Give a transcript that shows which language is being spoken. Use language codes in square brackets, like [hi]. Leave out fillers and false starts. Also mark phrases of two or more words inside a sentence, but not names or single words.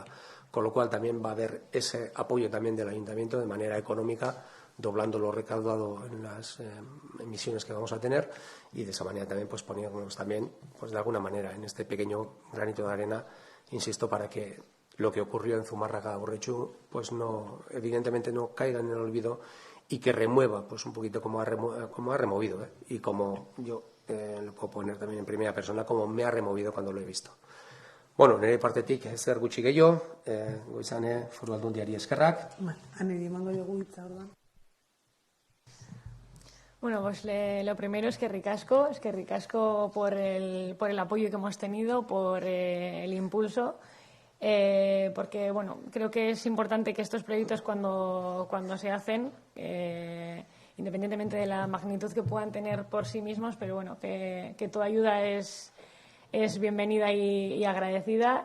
[es] Con lo cual también va a haber ese apoyo también del Ayuntamiento de manera económica, doblando lo recaudado en las emisiones que vamos a tener y de esa manera también ponernos también de alguna manera en este pequeño granito de arena, insisto, para que lo que ocurrió en Zumárraga o Urretxu evidentemente no caiga en el olvido y que remueva un poquito como ha removido y como yo lo puedo poner también en primera persona, como me ha removido cuando lo he visto. [eu] Nire partetik ezer gutxi gehiago, goizane Foru Aldundiari eskerrak. Aneri emango dugu hitza, orduan. [es] Pues lo primero es que ricasco por el apoyo que hemos tenido, por el impulso, porque creo que es importante que estos proyectos cuando se hacen, independientemente de la magnitud que puedan tener por sí mismos, pero que toda ayuda es bienvenida y agradecida.